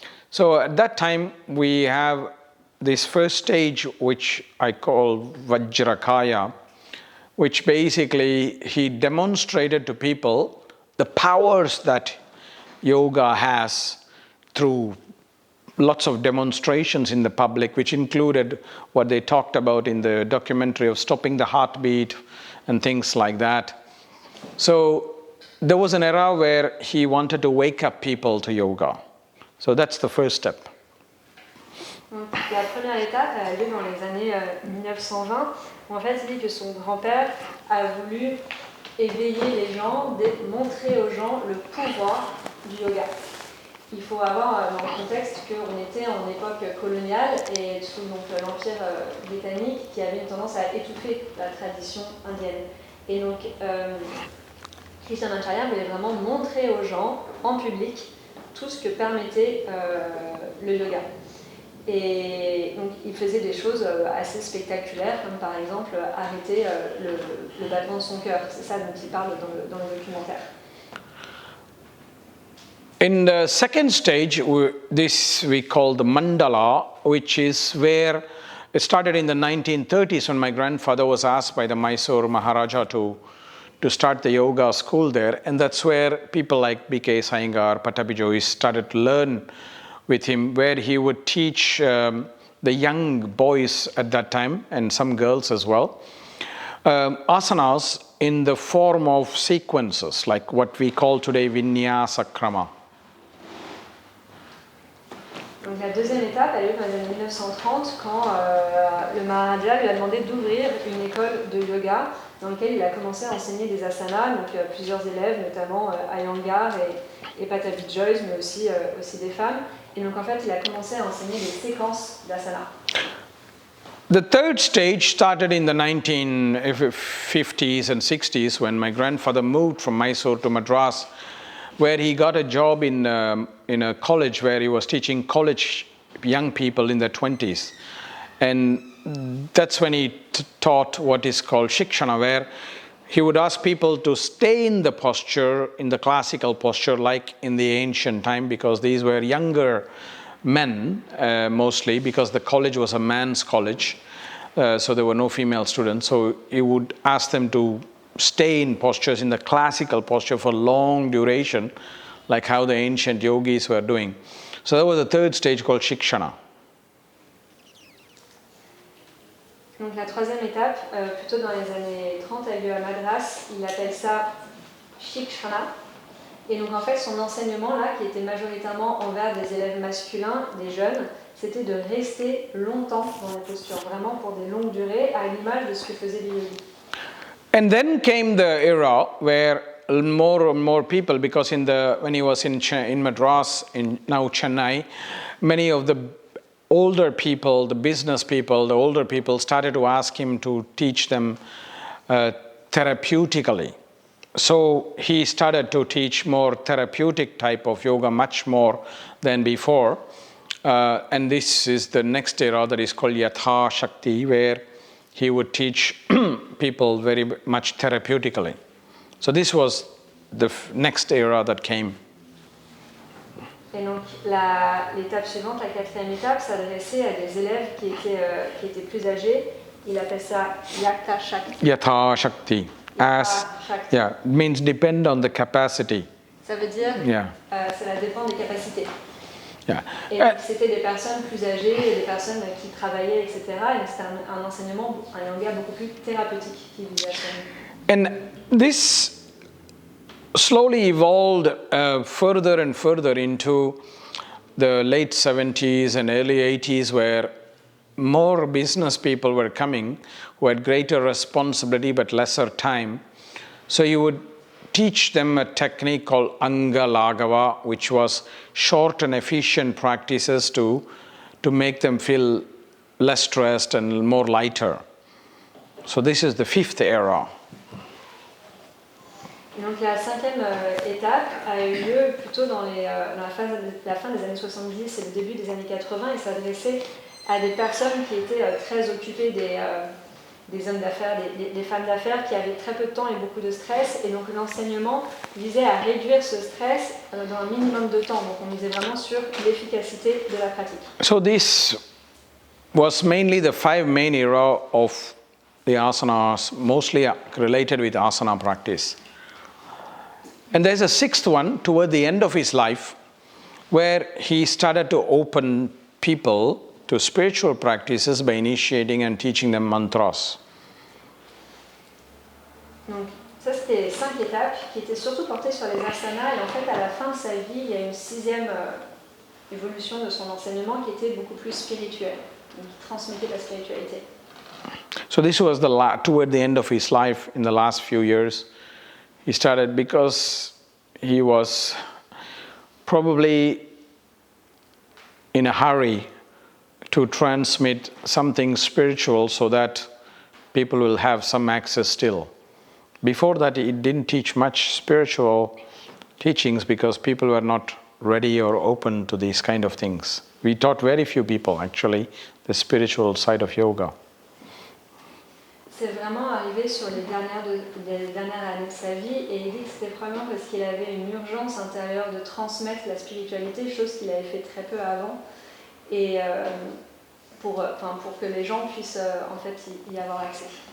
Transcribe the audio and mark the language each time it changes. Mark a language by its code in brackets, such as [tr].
[en] So at that time we have this first stage, which I call Vajrakaya, which basically he demonstrated to people the powers that yoga has through lots of demonstrations in the public, which included what they talked about in the documentary of stopping the heartbeat and things like that. So there was an era where he wanted to wake up people to yoga. So that's the first step. [fr] La première étape a lieu dans les années 1920, où en fait il dit que son grand-père a voulu éveiller les gens, montrer aux gens le pouvoir du yoga. Il faut avoir dans le contexte qu'on était en époque coloniale et sous l'Empire britannique, qui avait une tendance à étouffer la tradition indienne. Et donc Krishnamacharya voulait vraiment montrer aux gens en public tout ce que permettait le yoga. Et donc il faisait des choses assez spectaculaires, comme par exemple arrêter le battement de son cœur. C'est ça dont il parle dans le documentaire. [en] In the second stage, this we call the mandala, which is where it started in the 1930s when my grandfather was asked by the Mysore Maharaja to start the yoga school there. And that's where people like B.K. Sayengar, Patabi Jois started to learn with him, where he would teach the young boys at that time, and some girls as well, asanas in the form of sequences, like what we call today Vinyasa Krama. [fr] Donc la deuxième étape a lieu dans les années 1930, quand le Maharaja lui a demandé d'ouvrir une école de yoga dans laquelle il a commencé à enseigner des asanas, donc plusieurs élèves, notamment Iyengar et Patabi Jois, mais aussi des femmes. Et donc en fait, il a commencé à enseigner des séquences d'asana. [en] The third stage started in the 1950s and 60s when my grandfather moved from Mysore to Madras, where he got a job in a college where he was teaching college young people in their 20s. And that's when he taught what is called Shikshana, where he would ask people to stay in the posture, in the classical posture, like in the ancient time, because these were younger men mostly, because the college was a man's college, so there were no female students. So he would ask them to stay in postures, in the classical posture for long duration, like how the ancient yogis were doing. So that was the third stage called Shikshana. [fr] Donc la troisième étape, plutôt dans les années 30, a lieu à Madras. Il appelle ça Shikshana. Et donc en fait, son enseignement là, qui était majoritairement envers des élèves masculins, des jeunes, c'était de rester longtemps dans la posture, vraiment pour des longues durées, à l'image de ce que faisaient les yogis. [en] And then came the era where more and more people, because when he was in Madras, in now Chennai, many of the older people, the business people, the older people started to ask him to teach them therapeutically. So he started to teach more therapeutic type of yoga, much more than before. And this is the next era that is called Yatha Shakti, where he would teach people very much therapeutically. So this was the next era that came. [fr] Et donc l'étape suivante, la quatrième étape, s'adressait à des élèves qui étaient plus âgés. Il appelle ça Yatha Shakti. Yatha Shakti. [en] Yeah, it means depend on the capacity. [fr] Ça veut dire, cela dépend des capacités. [en] Yeah. [fr] Et donc, c'était des personnes plus âgées, des personnes qui travaillaient, etc. Et donc, c'était un enseignement, un langage beaucoup plus thérapeutique qui visait à ça. [en] And this slowly evolved further and further into the late 70s and early 80s, where more business people were coming who had greater responsibility but lesser time. So you would teach them a technique called Anga Lagava, which was short and efficient practices to make them feel less stressed and more lighter. So this is the fifth era. [fr] Donc la cinquième étape a eu lieu plutôt dans la fin des années 70 et le début des années 80 et s'adressait à des personnes qui étaient très occupées des hommes d'affaires, des femmes d'affaires qui avaient très peu de temps et beaucoup de stress. Et donc l'enseignement visait à réduire ce stress dans un minimum de temps. Donc on misait vraiment sur l'efficacité de la pratique. [en] So this was mainly the 5 main era of the asanas, mostly related with asana practice. And there's a 6th one toward the end of his life where he started to open people to spiritual practices by initiating and teaching them mantras. [fr] Donc ça c'était 5 étapes qui étaient surtout portées sur les asanas et en fait à la fin de sa vie il y a une 6e évolution de son enseignement qui était beaucoup plus spirituelle, donc qui transmettait la spiritualité. [en] So this was toward the end of his life in the last few years. He started because he was probably in a hurry to transmit something spiritual so that people will have some access still. Before that, he didn't teach much spiritual teachings because people were not ready or open to these kind of things. We taught very few people, actually, the spiritual side of yoga. [fr] C'est vraiment arrivé sur les dernières années de sa vie et il dit que c'était probablement parce qu'il avait une urgence intérieure de transmettre la spiritualité, chose qu'il avait fait très peu avant. Et pour que les gens puissent en fait y avoir accès.